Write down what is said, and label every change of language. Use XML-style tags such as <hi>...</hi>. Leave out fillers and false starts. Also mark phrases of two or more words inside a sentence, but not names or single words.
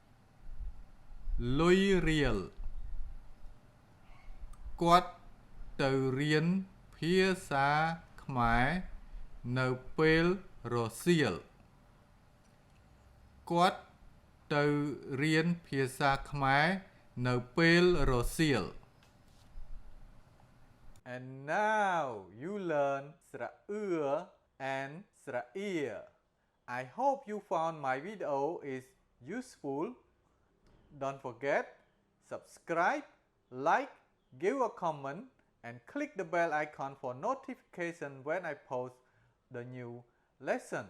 <km>គាត់ ទៅរៀនភាសាខ្មែរនៅពេលរសៀល គាត់ ទៅរៀនភាសាខ្មែរនៅពេលរសៀល</km> <en>And now you learn sra'ur and sra'ir. I hope you found my video is useful. Don't forget, subscribe, like, give a comment, and click the bell icon for notification when I post the new lesson.</en>